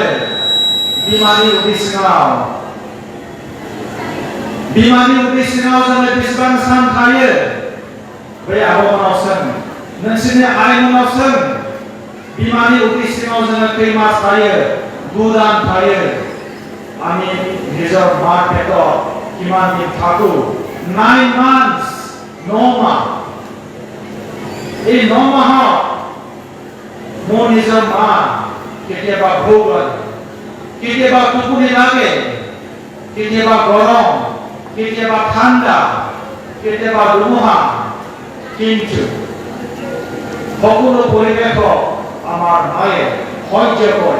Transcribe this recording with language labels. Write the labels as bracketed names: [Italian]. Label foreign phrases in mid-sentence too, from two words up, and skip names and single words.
[Bodo] बिमानि उदै सिङाव। बिमानि उदै सिङाव जोङो बेसेबां सान थायो? बै आब'मोनाव सों नोंसोरनि आइमोनाव सों बिमानि उदै सिङाव जोङो खै मास थायो? 9 दान थायो। [Assamese] আমি নিজৰ মাৰ পেটত কিমান দিন থাকো? [English] 9 months [Assamese] 9 মাহ। এই 9 মাহত মোৰ নিজৰ মা কেতিয়াবা ভোক লাগে কেতিয়াবা টোপনি লাগে কেতিয়াবা গৰম কেতিয়াবা ঠাণ্ডা কেতিয়াবা ধুমুহা কিন্তু সকলো পৰিৱেশক আমাৰ মায়ে সহ্য কৰে।